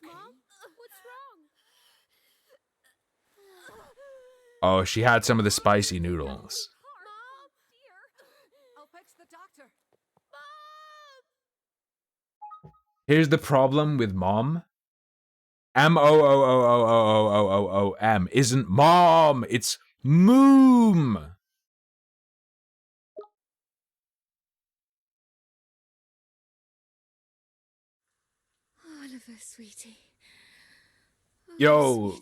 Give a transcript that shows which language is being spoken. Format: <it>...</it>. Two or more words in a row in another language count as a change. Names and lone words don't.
<en>Mom? What's wrong? Oh, she had some of the spicy noodles. Mom, dear. I'll fetch the doctor. Here's the problem with Mom. M-O-O-O-O-O-O-O-O-M isn't mom. It's moom. Oliver, sweetie. Yo.</en>